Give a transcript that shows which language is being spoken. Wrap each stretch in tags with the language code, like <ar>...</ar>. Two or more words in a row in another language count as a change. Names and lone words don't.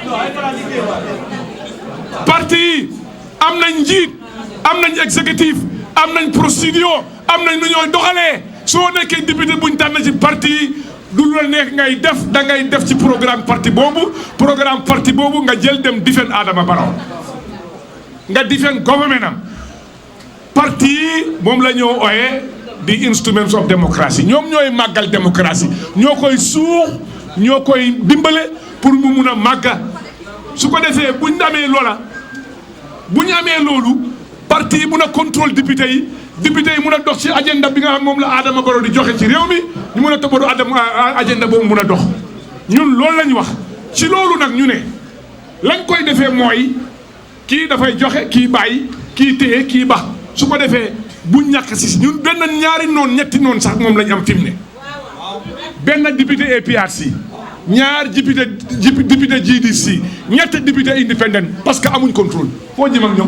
<wo>parti yi am nañ njiit am nañ exécutif am nañ procédure am nañ nu ñooy doxalee soo nekkee député buñ tànn ci parti du la neex ngay def da ngay def ci programme parti boobu nga jël dem defend Adama Barrow nga</wo> <en>defend government</en> <wo>am parti yi moom la ñoo ooyee di</wo> <en>instruments of democracy</en> <wo>ñoom ñooy màggal démocratie ñoo koy suux ñoo koy dimbale pour mu mun a màgga su ko defee buñ amee loola bu ñu amee loolu parti yi mun a contrôle député yi mun a dox ci agenda bi nga xam moom la Adama Barrow di joxe ci réew mi ñu mun a toppatoo agenda boobu mun a dox ñun loolu lañ wax ci loolu nag ñu ne lañ koy defee mooy kii dafay joxe kii bàyyi kii téye kii bax su ko defee bu ñàkk si ñun benn ñaari noon ñetti noon sax moom lañ am fi mu ne benn député APRC ñaar député GDC ñett</wo> <fr>député indépendant parce que</fr> <wo>amuñ contrôle foo jëm</wo>